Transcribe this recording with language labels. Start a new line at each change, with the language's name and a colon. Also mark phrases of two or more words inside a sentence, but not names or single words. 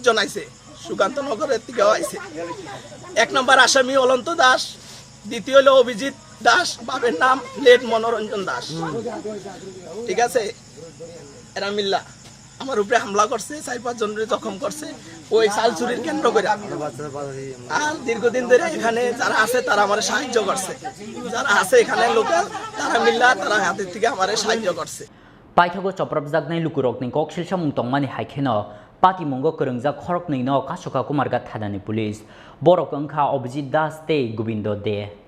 Bangla: জন আইছে সুকান্তনগরের থেকে আইছে এক নম্বর আসামি অনন্ত দাস দ্বিতীয় হলো অভিজিৎ দাস বাবার নাম লেট মনোরঞ্জন দাস ঠিক আছে এরা মিল্লা আমার উপরে হামলা করছে 4-5 জনের জখম করছে ওই চাল চুরির কেন্দ্র করে আর দীর্ঘদিন ধরে এখানে যারা আছে তারা আমারে সাহায্য করছে যারা আছে এখানে লোকাল তারা মিল্লা তারা হাতের থেকে আমারে সাহায্য করছে
Kok Borok: Paithago Choprobjagwi Lukurokni Kokshilsha Mung Tongmani Haikeno, Pati Mungo Khorang Khorokni no Kasoka Kumargat Thanani Police, Borok Onka Obujit Das Day Govindo Day.